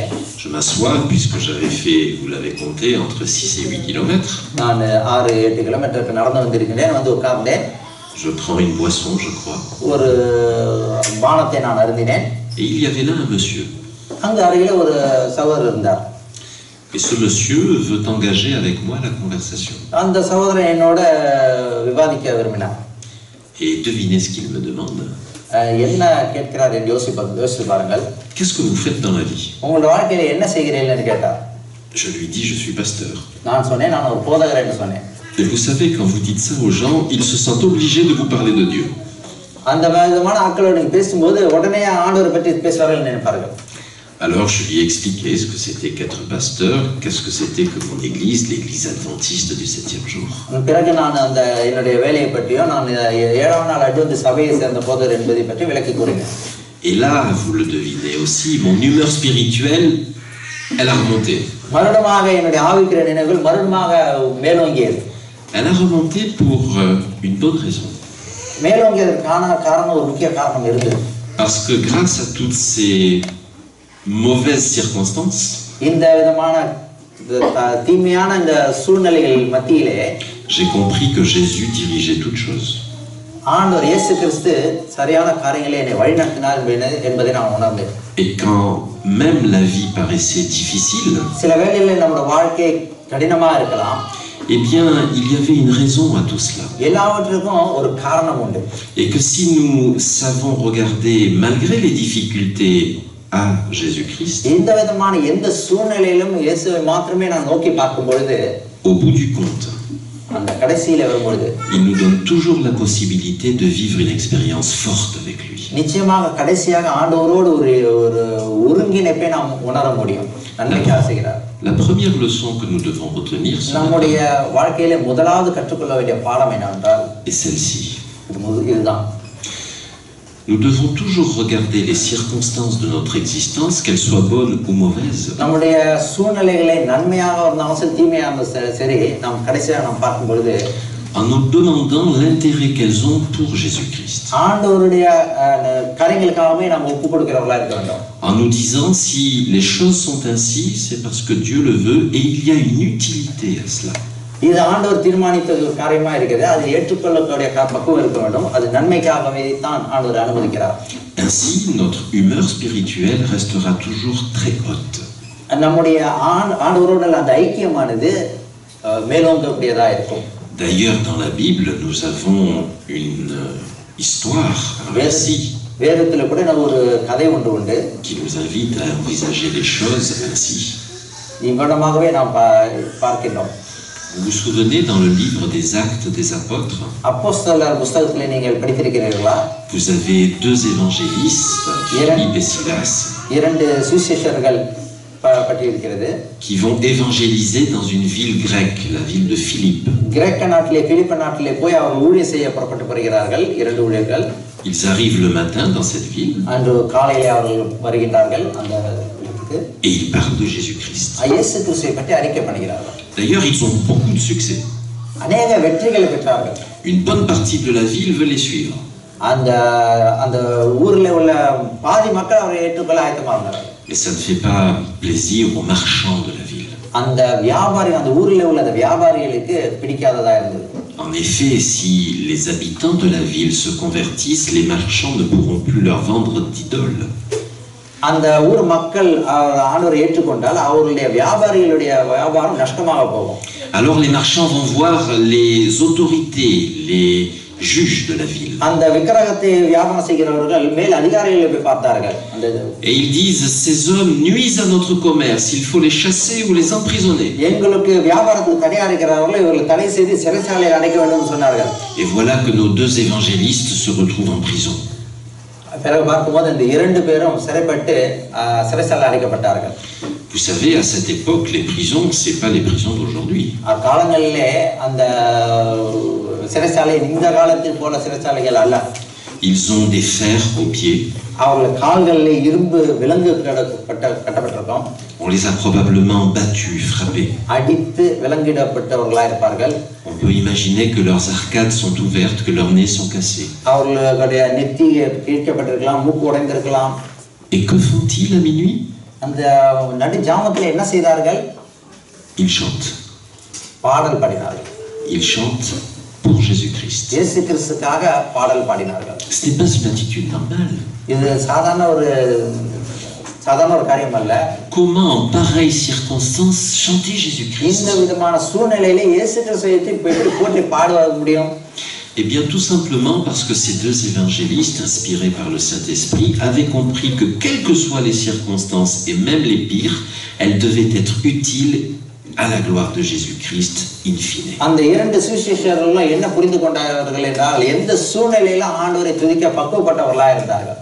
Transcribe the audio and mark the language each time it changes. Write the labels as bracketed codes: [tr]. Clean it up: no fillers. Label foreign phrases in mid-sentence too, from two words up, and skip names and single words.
[fr] Je m'assois puisque j'avais fait, vous l'avez compté, entre 6 et 8 kilomètres. [ta] நான் 6-8 கிலோமீட்டருக்கு நடந்து வந்திருக்கிறேன். வந்து உட்கார்ந்தேன். [fr] Je prends une boisson, je crois. [ta] ஒரு பானத்தை நான் அருந்தினேன். [fr] Et il y avait là un monsieur. [ta] அங்க அருகில ஒரு சகோதரர் இருந்தார். [fr] Et ce monsieur veut engager avec moi la conversation. [ta] அந்த சகோதரன் என்னோட விவாதிக்க விரும்பினார். [fr] Et devinez ce qu'il me demande. [ta] என்ன கேட்கிறார் என்று யோசித்து பாருங்கள். [fr] Qu'est-ce que vous faites dans la vie? [ta] உங்களோட வாழ்க்கையில என்ன செய்கிறீர்கள்னு கேட்டார். [fr] Je lui dis, je suis pasteur. [ta] நான் சொன்னேன், நான் ஒரு போதகர் என்று சொன்னேன். [fr] Et vous savez, quand vous dites ça aux gens, ils se sentent obligés de vous parler de Dieu. [ta] அந்த விதமான ஆட்களோடு நீங்க பேசும்போது உடனே ஆண்டவரை பற்றி பேசுவார்கள் நினைப்பார்கள். [fr] Alors je lui ai expliqué ce que c'était qu'être pasteur, qu'est-ce que c'était que mon église, l'église adventiste du 7e jour. [ta] பிறகு நான் அந்த என்னுடைய வேலையை பற்றியும் நான் 7ஆம் நாள் அட்வென்டிஸ்ட் சபையை சேர்ந்த போதகர் என்பதை பற்றி விளக்கி கூறினேன். [fr] Et là, vous le devinez aussi, mon humeur spirituelle, elle a remonté. [ta] மறுபடியுமாக என்னுடைய ஆவிக்குரிய நினைவுகள் மறுபடியுமாக மேலோங்கியது. [fr] Elle a remonté pour une bonne raison. [ta] மேலோங்கியதற்கான காரணம், ஒரு முக்கிய காரணம் இருந்தது. [fr] Parce que grâce à toutes ces mauvaises circonstances, [ta] இந்த விதமான தீமையான இந்த சூழ்நிலைகள் மத்தியிலே [fr] j'ai compris que Jésus dirigeait toutes choses. [ta] ஆண்டவர் இயேசு கிறிஸ்து சரியான காரியங்களை என்னை வழிநடத்தினார் என்பதை நான் உணர்ந்தேன். [fr] Et quand même la vie paraissait difficile, [ta] சில வேளைகளில் நம்முடைய வாழ்க்கை கடினமா இருக்கலாம். [fr] Eh bien, il y avait une raison à tout cela. [ta] எல்லாவற்றுக்கும் ஒரு காரணம் உண்டு. [fr] Et que si nous savons regarder malgré les difficultés à Jésus-Christ, [ta] இந்த விதமான எந்த சூழ்நிலையிலும் இயேசுவை மாத்திரமே நான் நோக்கி பார்க்கும் பொழுது, [fr] au bout du compte, [ta] அந்த கடைசியில வரும்பொழுது [fr] il nous donne toujours la possibilité de vivre une expérience forte avec lui. [ta] நிச்சயமாக கடைசியாக ஆண்டவரோடு ஒரு ஒருங்கிணைப்பை நாம் உணர முடியும். நன்மைக்காக செய்கிறார். [fr] La première leçon que nous devons retenir, [ta] நம்முடைய வாழ்க்கையில முதலாவது கற்றுக்கொள்ள வேண்டிய பாடம் என்னவென்றால் [fr] est celle-ci. [ta] இதுதான். [fr] Nous devons toujours regarder les circonstances de notre existence, qu'elles soient bonnes ou mauvaises. [ta] நம்முடைய சூழ்நிலைகளை நன்மையாக இருந்தாலும் சரி தீமையாக இருந்தாலும் சரி நாம் கடைசியாக நாம் பார்க்கும் பொழுது [fr] en nous demandant l'intérêt qu'elles ont pour Jésus-Christ. [ta] ஆண்டவருடைய காரியங்களுக்காகவே நாம் ஒப்பு கொடுக்கிறவர்களா இருக்க வேண்டும். [fr] En nous disant si les choses sont ainsi, c'est parce que Dieu le veut et il y a une utilité à cela. [ta] இது ஆண்டவர் தீர்மானித்த காரியமா இருக்குது. அது ஏற்றுக்கொள்ளக்கூடிய பக்குவம் இருக்க வேண்டும். அது நன்மைக்காகவே தான் ஆண்டவர் அனுமதிக்கிறார். [fr] Ainsi, notre humeur spirituelle restera toujours très haute. [ta] நம்முடைய ஆண்டவரோட அந்த ஐக்கியமானது மேலோங்கக்கூடியதா இருக்கும். [fr] D'ailleurs, dans la Bible, nous avons une histoire, un récit, [ta] வேதத்துல கூட ஒரு கதை ஒன்று உண்டு [fr] qui nous invite à envisager les choses ainsi. [ta] இவ்வளவாகவே நாம் பார்க்கிறோம். [fr] Vous vous souvenez dans le livre des Actes des Apôtres, [ta] அப்போஸ்தலர் புத்தகத்திலே நீங்கள் படித்திருக்கிறீர்களா? [fr] vous avez deux évangélistes, Philippe et Silas, [ta] இரண்டு சுவிசேஷர்கள் பட்டிருக்கிறது, [fr] qui vont évangéliser dans une ville grecque, la ville de Philippe. [ta] கிரேக்க நாட்டிலே பிலிப்பு நாட்டிலே போய் அவர்கள் ஊழியம் செய்ய புறப்பட்டு வருகிறார்கள். இரண்டு ஊழியர்கள். [fr] Ils arrivent le matin dans cette ville. [ta] அன்று காலையிலே அவர்கள் வருகிறார்கள் அந்த இடத்துக்கு. [fr] Et ils parlent de Jésus-Christ. [ta] இயேசு கிறிஸ்துவை பற்றி அறிக்கை பண்ணுகிறார்கள். [fr] D'ailleurs, ils ont beaucoup de succès. [ta] அநேக வெற்றிகளை பெற்றார்கள். [fr] Une bonne partie de la ville veut les suivre. [ta] அந்த அந்த ஊரில் உள்ள பாதி மக்கள் அவரை ஏற்றுக்கொள்ள ஆயத்தமானார்கள். [fr] Mais ça ne fait pas plaisir aux marchands de la ville. [ta] அந்த வியாபாரி அந்த ஊரில் உள்ள அந்த வியாபாரிகளுக்கு பிடிக்காததா இருந்தது. [fr] En effet, si les habitants de la ville se convertissent, les marchands ne pourront plus leur vendre d'idoles. [ta] அந்த ஊர் மக்கள் ஆண்டவரை ஏற்றுக்கொண்டால் அவருடைய வியாபாரிகளுடைய வியாபாரம் நஷ்டமாக போகும். [fr] Alors les marchands vont voir les autorités, les juges de la ville. [ta] அந்த விக்கிரகத்தை வியாபாரம் செய்கிறவர்கள் மேல் அதிகாரிகளை போய் பார்த்தார்கள். [fr] Et ils disent, ces hommes nuisent à notre commerce, il faut les chasser ou les emprisonner. [ta] எங்களுக்கு வியாபாரத்துக்கு தடையா இருக்கிறவர்கள் இவர்களை தடை செய்து சிறைச்சாலையில் அடைக்க வேண்டும் என்று சொன்னார்கள். [fr] Et voilà que nos deux évangélistes se retrouvent en prison. [ta] பிறகு பார்க்கும்போது இந்த இரண்டு பேரும் சிறைப்பட்டு சிறைச்சாலை அடைக்கப்பட்டார்கள். [fr] Vous savez, à cette époque, les prisons, c'est pas les prisons d'aujourd'hui. [ta] அக்காலங்களிலே அந்த சிறைச்சாலை இந்த காலத்தில் போல சிறைச்சாலைகள் அல்ல. [fr] Ils ont des fers aux pieds. [ta] அவர்கள் கால்களில் இரும்பு விலங்கு கட்டப்பட்டிருக்கும். [fr] On les a probablement battus, frappés. [ta] அடித்து விலங்கிடப்பட்டவர்களா இருப்பார்கள். [fr] On peut imaginer que leurs arcades sont ouvertes, que leurs nez sont cassés. [ta] அவர்களுடைய நெத்தி கிழிக்கப்பட்டிருக்கலாம், மூக்கு உடைந்திருக்கலாம். [fr] Et que font-ils à minuit? [ta] அந்த நடு ஜாமத்தில் என்ன செய்தார்கள்? [fr] Ils chantent. [ta] பாடல் பாடினார்கள். [fr] Ils chantent pour Jésus-Christ. [ta] இயேசு கிறிஸ்துக்காக பாடல் பாடினார்கள். [fr] Ce n'est pas une attitude normale. [ta] இது சாதாரண ஒரு காரியம் அல்ல. [fr] Comment en pareille circonstance chanter Jésus-Christ? [ta] இந்த விதமான சூழ்நிலையிலே இயேசு கிறிஸ்துவை போற்றி பாட முடியும்? [fr] Eh bien, tout simplement parce que ces deux évangélistes, inspirés par le Saint-Esprit, avaient compris que, quelles que soient les circonstances, et même les pires, elles devaient être utiles à la gloire de Jésus-Christ [la] in fine. [ta] அந்த இரண்டு சுவிசேஷகர்கள் என்ன புரிந்து கொண்டார்கள் என்றால் எந்த சூழ்நிலையில ஆண்டவரை துதிக்க பக்குவப்பட்டவர்களாக இருந்தார்கள்.